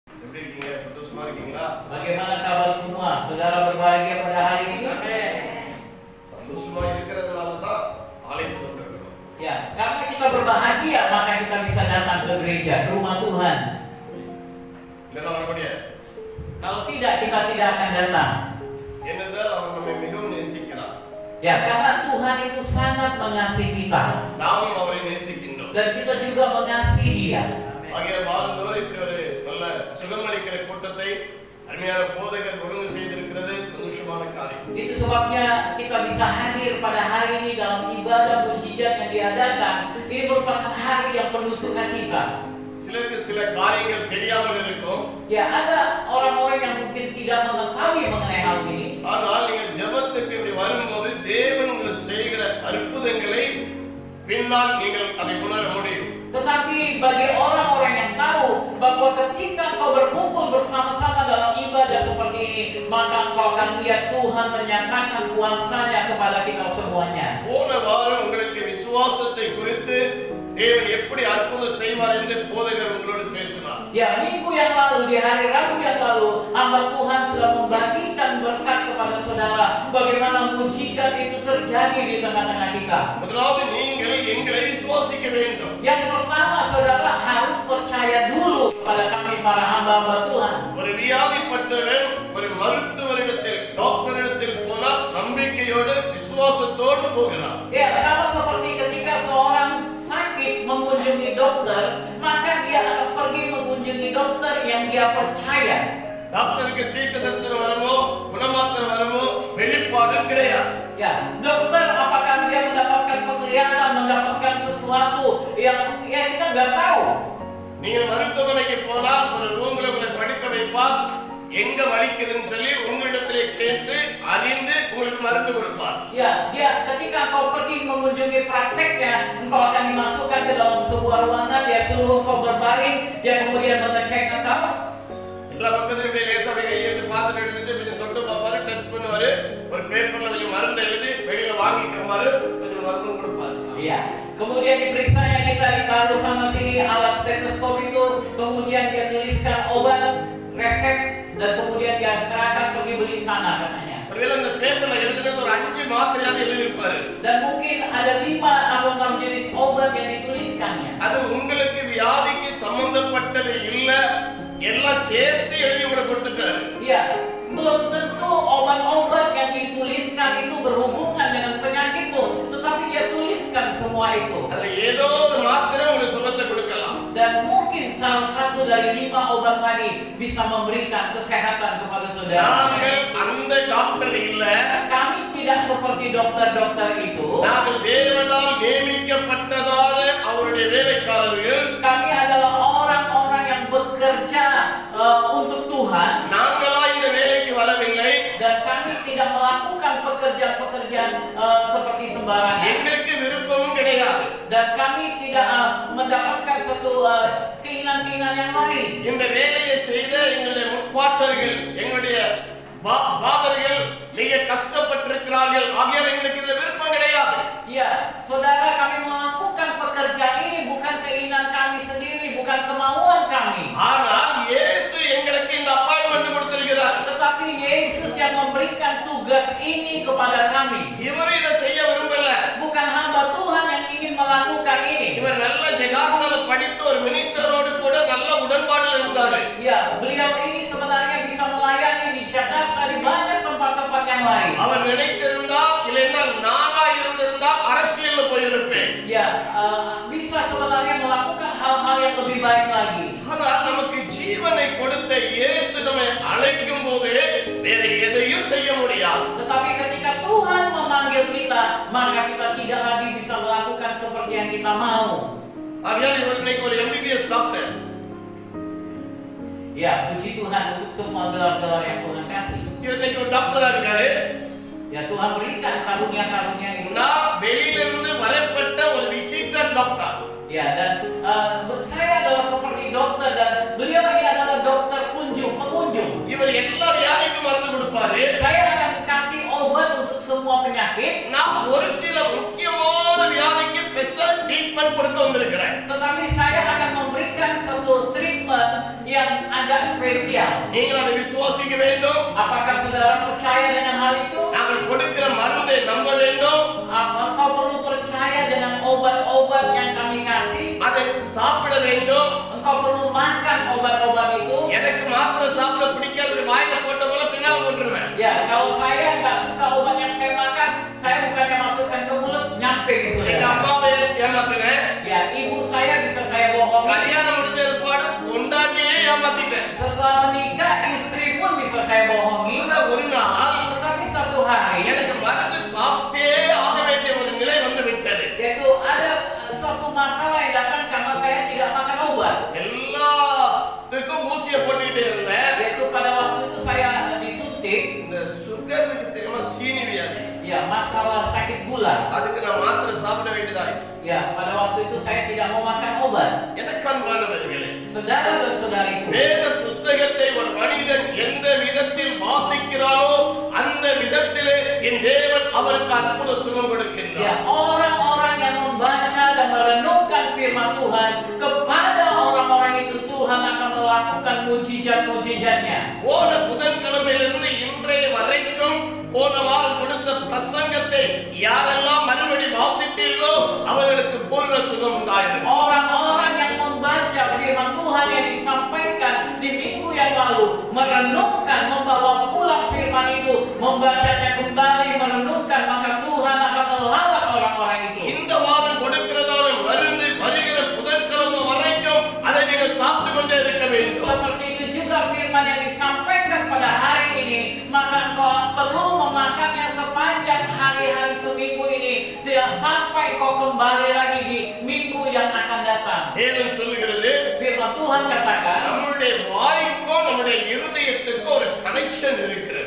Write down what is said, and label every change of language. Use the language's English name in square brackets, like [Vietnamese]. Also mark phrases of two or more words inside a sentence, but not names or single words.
[Tamil] எப்படி இருக்கீங்க? சந்தோஷமா இருக்கீங்களா? [Indonesian] Bagaimana kabar semua? Saudara berbahagia pada hari ini? [Tamil] சந்தோஷமா இருக்கிறதுனால தான் ஆலயத்துக்கு வந்திருக்கிறோம். [Indonesian] Ya, karena kita berbahagia maka kita bisa datang ke gereja, ke rumah Tuhan. [Tamil] இல்லைன்னா வர முடியாது. [Indonesian] Kalau tidak, kita tidak akan datang. [Tamil] ஏனென்றால் அவர் நம்மை மிகவும் நேசிக்கிறார். [Indonesian] Ya, karena Tuhan itu sangat mengasihi kita. [Tamil] நாமும் அவரை நேசிக்கின்றோம். [Indonesian] Dan kita juga mengasihi Dia. [Tamil] ஆகிய வாரந்தோறும் இப்படி ஒரு நல்ல சுகமளிக்கிற கூட்டத்தை அருமையான போதகர் ஒழுங்கு செய்திருக்கிறது சந்தோஷமான காரியம். [Indonesian] Itu sebabnya kita bisa hadir pada hari ini dalam ibadah mujizat yang diadakan. Ini merupakan hari yang penuh sukacita. [Tamil] சிலருக்கு சில காரியங்கள் தெரியாமல் இருக்கும். [Indonesian] Ya, ada orang-orang yang mungkin tidak mengetahui mengenai hal ini. [Tamil] ஆனால் நீங்கள் ஜெபத்துக்கு இப்படி வரும்போது தேவன் உங்களுக்கு செய்கிற அற்புதங்களை பின்னால் நீங்கள் அதை உணர முடியும். [Indonesian] Tetapi bagi orang-orang yang tahu bahwa ketika kau berkumpul bersama-sama dalam ibadah seperti ini, maka engkau akan lihat Tuhan menyatakan kuasa-Nya kepada kita semuanya. [Tamil] போன வாரம் உங்களுக்கு விசுவாசத்தை குறித்து தேவன் எப்படி அற்புதம் செய்வார் என்று போதகர் உங்களோடு பேசினார். [Indonesian] Ya, minggu yang lalu, di hari Rabu yang lalu, hamba Tuhan sudah membagikan berkat kepada saudara bagaimana mujizat itu terjadi di tengah-tengah kita. [Tamil] முதலாவது நீங்கள் எங்களை விசுவாசிக்க வேண்டும். [Indonesian] Yang pertama, saudara harus percaya dulu kepada kami para hamba-hamba Tuhan. [Tamil] ஒரு வியாதிப்பட்டவன் ஒரு மருத்துவரிடத்தில் டாக்டரிடத்தில் போனால் நம்பிக்கையோடு விசுவாசத்தோடு போகிறார். [Indonesian] Ya, sama seperti ketika seorang sakit mengunjungi dokter, maka dia akan pergi mengunjungi dokter yang dia percaya. [Tamil] டாக்டருக்கு தீர்க்க தரிசனம் வரமோ குணமாத்திர வரமோ வெளிப்பாடு கிடையாது. [Indonesian] Ya, dokter apakah dia mendapatkan penglihatan, mendapatkan sesuatu yang kita nggak tahu. [Tamil] நீங்கள் மருத்துவமனைக்கு போனால் ஒரு ரூம்ல உங்களை படுக்க வைப்பார். எங்க வலிக்குதுன்னு சொல்லி உங்களிடத்திலே கேட்டு அறிந்து உங்களுக்கு மருந்து கொடுப்பார். [Indonesian] Ya, dia ketika kau pergi mengunjungi prakteknya, engkau akan dimasukkan ke dalam sebuah ruangan, dia suruh kau berbaring, dia kemudian mengecek engkau. [Tamil] எல்லா பக்கத்துல இப்படி லேசா அப்படியே கையை எடுத்து பார்த்துட்டு எடுத்துட்டு கொஞ்சம் தொட்டு பார்ப்பாரு, டெஸ்ட் பண்ணுவாரு, ஒரு பேப்பர்ல கொஞ்சம் மருந்து எழுதி வெளியில வாங்கிக்குவாரு, கொஞ்சம் மருந்து கொடுப்பாரு. [Indonesian] Iya, kemudian diperiksanya kita ditaruh sana sini alat stetoskop itu, kemudian dia tuliskan obat, resep, dan kemudian dia serahkan pergi beli sana katanya. [Tamil] ஒருவேளை அந்த பேப்பர்ல எழுதுனது ஒரு 5 மாத்திரையாக எழுதியிருப்பாரு. [Indonesian] Dan mungkin ada 5 atau 6 jenis obat yang dituliskannya. [Tamil] அது உங்களுக்கு வியாதிக்கு சம்பந்தப்பட்டது இல்ல, எல்லாம் சேர்த்து எழுதி உங்களுக்கு கொடுத்துட்டாரு. [Indonesian] Iya, belum tentu obat-obat yang dituliskan itu berhubungan dengan penyakitmu, tetapi dia tuliskan semua itu. [Tamil] அதுல ஏதோ ஒரு மாத்திரை உங்களுக்கு சுகத்தை கொடுக்கலாம். [Indonesian] Dan mungkin salah satu dari 5 obat tadi bisa memberikan kesehatan kepada saudara. [Tamil] நாங்கள் அந்த டாக்டர் இல்ல. [Indonesian] Kami tidak seperti dokter-dokter itu. [Tamil] நாங்கள் தேவனால் நியமிக்கப்பட்டதான அவருடைய வேலைக்காரர்கள். [Indonesian] Kami adalah orang-orang yang bekerja untuk Tuhan. [Tamil] நாங்களா இந்த வேலைக்கு வரவில்லை. [Indonesian] Dan kami tidak melakukan pekerjaan-pekerjaan seperti sembarangan. [Tamil] எங்களுக்கு விருப்பமும் கிடையாது. [Indonesian] Dan kami tidak mendapatkan satu keinginan-keinginan yang lain. [Tamil] இந்த வேலையை செய்த எங்களுடைய முற்பாட்டர்கள், எங்களுடைய பாதர்கள் மிக கஷ்டப்பட்டிருக்கிறார்கள். ஆகியால் எங்களுக்கு இதுல விருப்பம் கிடையாது. [Indonesian] Ya, saudara, kami melakukan pekerjaan ini bukan keinginan kami sendiri, bukan kemauan kami. [Tamil] ஆனால் இயேசு எங்களுக்கு இந்த அப்பாயின்மென்ட் கொடுத்திருக்கிறார். [Indonesian] Tetapi Yesus yang memberikan tugas ini kepada kami. [Tamil] இவர் இதை செய்ய விரும்பல. [Indonesian] Bukan hamba Tuhan yang ingin melakukan ini. [Tamil] இவர் நல்ல ஜகார்த்தால படித்து ஒரு மினிஸ்டரோடு கூட நல்ல உடன்பாடில் இருந்தார். [Indonesian] Ya, beliau ini sebenarnya bisa melayani di Jakarta, di banyak tempat-tempat yang lain. [Tamil] அவர் நினைத்திருந்தால் இல்லைன்னா நானா இருந்திருந்தால் அரசியல்ல போயிருப்பேன். [Indonesian] Ya, bisa sebenarnya melakukan hal-hal yang lebih baik lagi. [Tamil] ஆனால் நமக்கு ஜீவனை கொடுத்த இயேசு நம்மை அழைக்கும் போது வேற எதையும் செய்ய முடியாது. [Indonesian] Tetapi ketika Tuhan memanggil kita, maka kita tidak lagi bisa melakukan seperti yang kita mau. [Tamil] ஆகையால் இவர் இன்னைக்கு ஒரு MBBS டாக்டர். [Indonesian] Ya, puji Tuhan untuk semua gelar-gelar yang Tuhan kasih. [Tamil] இவர் இன்னைக்கு ஒரு டாக்டரா இருக்காரு. [Indonesian] Ya, Tuhan berikan karunia-karunia itu. [Tamil] நான் வெளியிலிருந்து வரப்பட்ட ஒரு [English] visitor doctor. [Indonesian] Ya, dan saya adalah seperti dokter dan beliau ini adalah dokter pengunjung. [Tamil] இவர் எல்லா வியாதிக்கும் மருந்து கொடுப்பாரு. [Indonesian] Saya akan kasih obat untuk semua penyakit. [Tamil] நான் ஒரு சில முக்கியமான வியாதிக்கு [English] special treatment [Tamil] கொடுக்க வந்திருக்கிறேன். [Indonesian] Tetapi saya akan memberikan satu treatment yang ada agak spesial. [Tamil] நீங்கள் அதை விசுவாசிக்க வேண்டும். [Indonesian] Apakah saudara percaya dengan hal itu? [Tamil] நாங்கள் கொடுக்கிற மருந்தை நம்ப வேண்டும். [Indonesian] Engkau perlu percaya dengan obat-obat yang kami kasih. [Tamil] அதை சாப்பிட வேண்டும். [Indonesian] Engkau perlu makan obat-obat itu. [Tamil] எனக்கு மாத்திரம் சாப்பிட பிடிக்காது, வாயில போட்ட போல பின்னால போட்டுருவேன். [Indonesian] Ya, kalau saya nggak suka obat yang saya makan, saya bukannya masukkan ke mulut, nyampe gitu. [Tamil] எங்க அப்பாவை ஏமாத்தினேன். [Indonesian] Ya, ibu saya bisa saya bohongi. [Tamil] கல்யாணம் முடிஞ்ச ஏற்பாடு பொண்டாட்டியே ஏமாத்திட்டேன். [Indonesian] Setelah menikah, istri pun bisa saya bohongi. [Tamil] ஒரு நாள் [Indonesian] Tetapi suatu hari, [Tamil] எனக்கு மருந்து சாப்பிட்டே ஆக வேண்டிய ஒரு நிலை வந்து விட்டது. [Indonesian] yaitu ada suatu masalah yang datang karena saya tidak makan obat. [Tamil] எல்லாத்துக்கும் ஊசியை போட்டுக்கிட்டே இருந்தேன். [Indonesian] Yaitu pada waktu itu saya disuntik. [Tamil] இந்த சுகருக்கு தெரியுமா, சீனி வியாதி. [Indonesian] Ya, masalah sakit gula. [Tamil] அதுக்கு நான் மாத்திரை சாப்பிட வேண்டியதாய். [Indonesian] Ya, pada waktu itu saya tidak mau makan obat. [Tamil] எனக்கு அன்பானவர்களே, [Indonesian] Saudara dan saudariku, [Tamil] வேத புஸ்தகத்தை ஒரு மனிதன் எந்த விதத்தில் வாசிக்கிறானோ அந்த விதத்திலே என் தேவன் அவருக்கு அற்புத சுகம் [Indonesian] ya, [Tamil] கொடுக்கின்றார். [Indonesian] orang-orang yang membaca dan merenungkan firman Tuhan, kepada orang-orang itu Tuhan akan melakukan mujizat-mujizatnya. [Tamil] போன புதன்கிழமையிலிருந்து இன்றைய வரைக்கும் போன வாரம் கொடுத்த பிரசங்கத்தை யாரெல்லாம் மறுபடி வாசித்தீர்களோ அவர்களுக்கு பூர்ண சுகம் உண்டாயிருக்கு. [Indonesian] Orang-orang yang membaca firman Tuhan yang disampaikan di minggu yang lalu, merenungkan, membawa pulang firman itu, membacanya kembali, merenungkan, maka Tuhan akan melawat orang-orang itu. [Tamil] இந்த வாரம் கொடுக்கிறதான மருந்து வருகிற புதன்கிழமை வரைக்கும் அதை நீங்கள் சாப்பிட்டு கொண்டே இருக்க வேண்டும். [Indonesian] Seperti itu juga firman yang disampaikan pada hari ini, maka engkau perlu memakannya sepanjang hari-hari seminggu ini, sampai kau kembali lagi di minggu yang akan datang. [Tamil] வேதம் சொல்லுகிறது, [Indonesian] Firman Tuhan katakan, [Tamil] நம்முடைய வாய்க்கும் நம்முடைய இருதயத்துக்கும் ஒரு கனெக்ஷன் இருக்கிறது.